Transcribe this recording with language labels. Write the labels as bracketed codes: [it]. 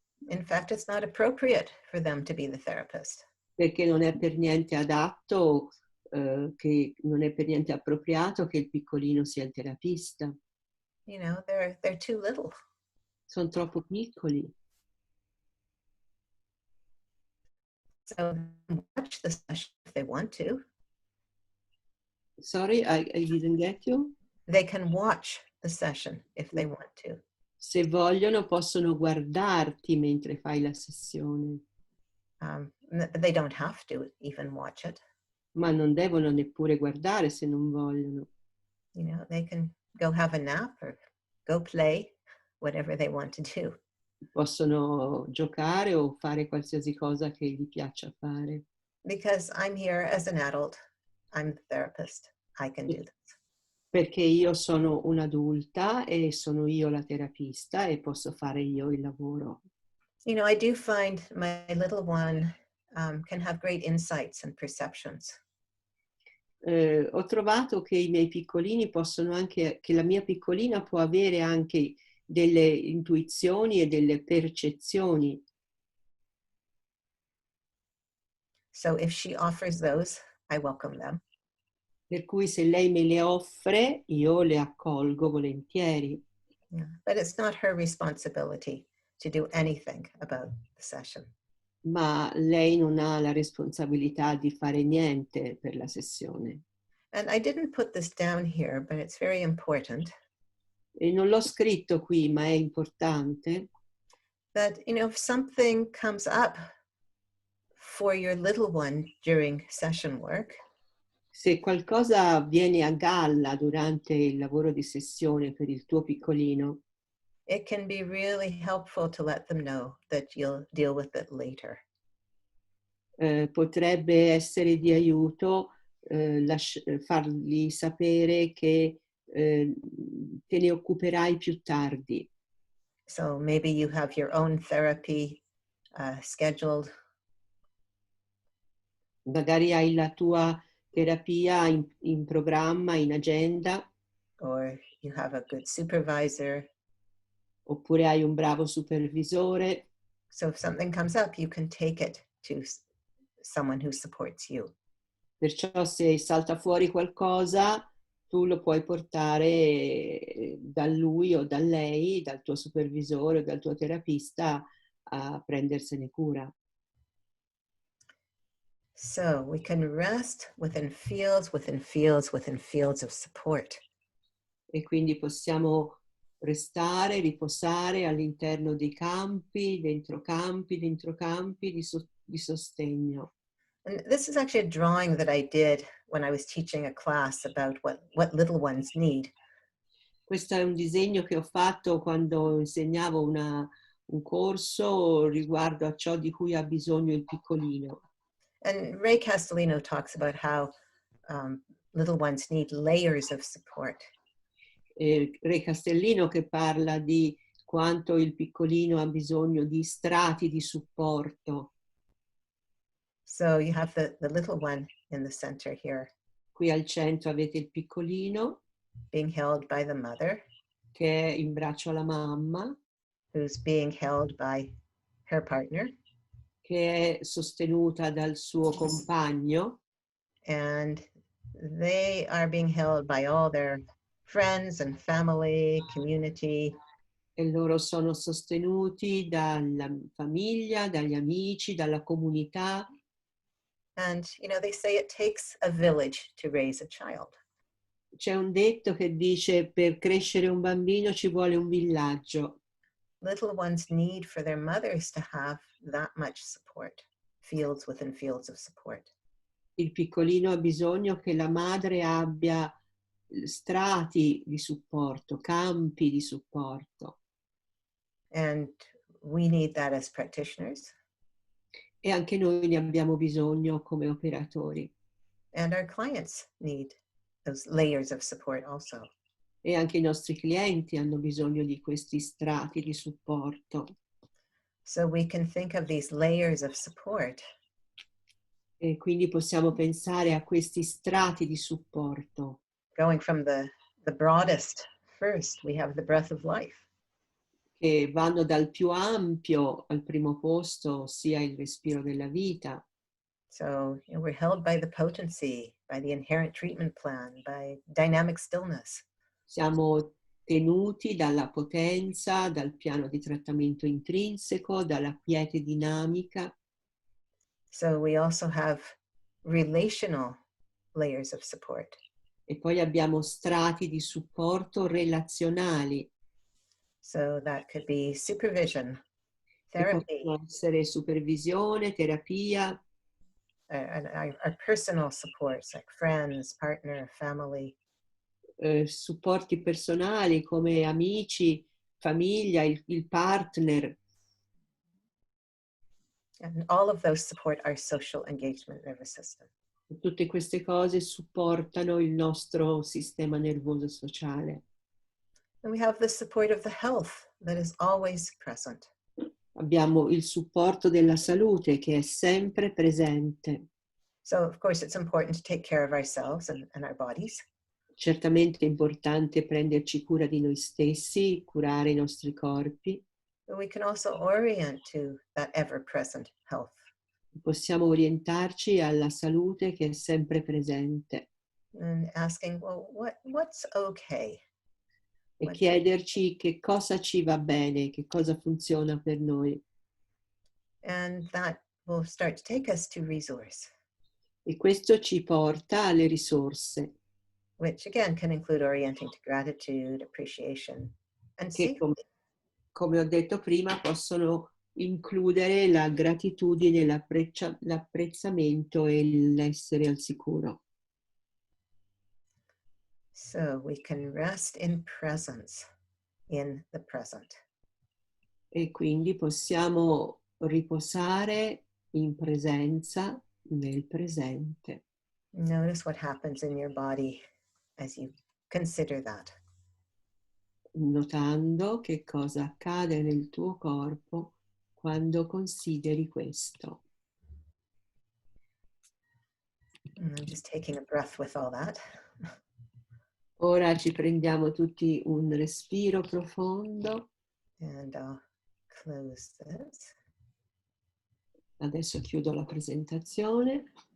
[en] In fact, it's not appropriate for them to be the therapist. [it] perché non è per niente adatto, che non è per niente appropriato che il piccolino sia il terapista. [en] You know, they're too little. [it] Sono troppo piccoli. [en] So watch the session if they want to. Sorry, I didn't get you. They can watch the session if they want to. [it] Se vogliono possono guardarti mentre fai la sessione, [en] They don't have to even watch it. [it] ma non devono neppure guardare se non vogliono. [en] You know, they can go have a nap or go play, whatever they want to do. [it] Possono giocare o fare qualsiasi cosa che gli piaccia fare. [en] Because I'm here as an adult, I'm the therapist, I can do this. [it] Perché io sono un'adulta e sono io la terapista e posso fare io il lavoro. [en] You know, I do find my little one can have great insights and perceptions. [it] Ho trovato che i miei piccolini possono anche, che la mia piccolina può avere anche delle intuizioni e delle percezioni. [en] So if she offers those, I welcome them. [it] Per cui se lei me le offre, io le accolgo volentieri. [en] Yeah. But it's not her responsibility to do anything about the session. [it] Ma lei non ha la responsabilità di fare niente per la sessione. [en] And I didn't put this down here, but it's very important. [it] E non l'ho scritto qui, ma è importante [en] That, you know, if something comes up for your little one during session work, [it] se qualcosa avviene a galla durante il lavoro di sessione per il tuo piccolino, [en] it can be really helpful to let them know that you'll deal with it later. [it] potrebbe essere di aiuto fargli sapere che te ne occuperai più tardi. [en] So maybe you have your own therapy scheduled. [it] Magari hai la tua terapia in programma, in agenda, [en] Or you have a good supervisor. [it] oppure hai un bravo supervisore. [en] So if something comes up, you can take it to someone who supports you. [it] Perciò se salta fuori qualcosa, tu lo puoi portare da lui o da lei, dal tuo supervisore o dal tuo terapista a prendersene cura. [en] So we can rest within fields, within fields, within fields of support. [it] E quindi possiamo restare, riposare all'interno dei campi, dentro campi di sostegno. [en] And this is actually a drawing that I did when I was teaching a class about what little ones need. [it] Questo è un disegno che ho fatto quando insegnavo un corso riguardo a ciò di cui ha bisogno il piccolino. [en] And Ray Castellino talks about how little ones need layers of support. [it] Re Castellino che parla di quanto il piccolino ha bisogno di strati di supporto. [en] So you have the little one in the center here, [it] Qui al centro avete il piccolino [en] being held by the mother, [it] che è in braccio alla mamma, [en] who's being held by her partner, [it] che è sostenuta dal suo compagno, [en] and they are being held by all their friends and family, community, [it] e loro sono sostenuti dalla famiglia, dagli amici, dalla comunità. [en] and they say it takes a village to raise a child. [it] C'è un detto che dice: per crescere un bambino ci vuole un villaggio. [en] Little ones need for their mothers to have that much support, fields within fields of support. [it] Il piccolino ha bisogno che la madre abbia strati di supporto, campi di supporto. [en] And we need that as practitioners. [it] E anche noi ne abbiamo bisogno come operatori. [en] And our clients need those layers of support also. [it] E anche i nostri clienti hanno bisogno di questi strati di supporto. [en] So we can think of these layers of support [it] E quindi possiamo pensare a questi strati di supporto. [en] going from the broadest first, we have the breath of life. [it] Che vanno dal più ampio al primo posto, ossia il respiro della vita. [en] So we're held by the potency, by the inherent treatment plan, by dynamic stillness. [it] Siamo tenuti dalla potenza, dal piano di trattamento intrinseco, dalla quiete dinamica. [en] So we also have relational layers of support. [it] E poi abbiamo strati di supporto relazionali. [en] So that could be supervision, [it] Che [en] therapy, [it] possono essere supervisione, terapia, [en] and our personal supports like friends, partner, family. [it] supporti personali come amici, famiglia, il partner. [en] And all of those support our social engagement nervous system. [it] Tutte queste cose supportano il nostro sistema nervoso sociale. [en] And we have the support of the health that is always present. [it] Abbiamo il supporto della salute che è sempre presente. [en] So of course it's important to take care of ourselves and our bodies. [it] Certamente è importante prenderci cura di noi stessi, curare i nostri corpi. [en] But we can also orient to that ever-present health. [it] Possiamo orientarci alla salute che è sempre presente [en] And asking, well, what's okay? [it] e chiederci che cosa ci va bene, che cosa funziona per noi. [en] And that will start to take us to resource, [it] E questo ci porta alle risorse, [en] which again can include orienting to gratitude, appreciation, and [it] che [en] safety. [it] come ho detto prima possono includere la gratitudine, l'apprezzamento e l'essere al sicuro. [en] So we can rest in presence in the present. [it] E quindi possiamo riposare in presenza nel presente. [en] Notice what happens in your body as you consider that. [it] Notando che cosa accade nel tuo corpo quando consideri questo. [en] And I'm just taking a breath with all that. [it] Ora ci prendiamo tutti un respiro profondo. [en] And I'll close this. [it] Adesso chiudo la presentazione.